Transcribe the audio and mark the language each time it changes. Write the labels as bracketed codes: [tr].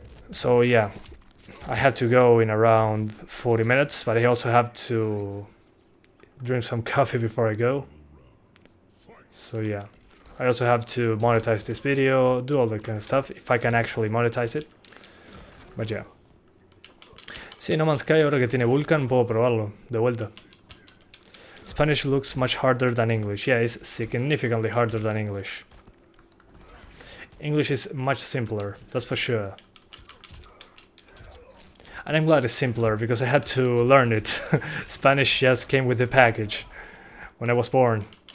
[en] So yeah, I had to go in around 40 minutes, but I also have to drink some coffee before I go. So yeah, I also have to monetize this video, do all that kind of stuff, if I can actually monetize it. But yeah. [es] Sí, No Man's Sky ahora que tiene Vulkan puedo probarlo, de vuelta. [en] Spanish looks much harder than English. Yeah, it's significantly harder than English. English is much simpler, that's for sure. And I'm glad it's simpler, because I had to learn it. Spanish just came with the package when I was born.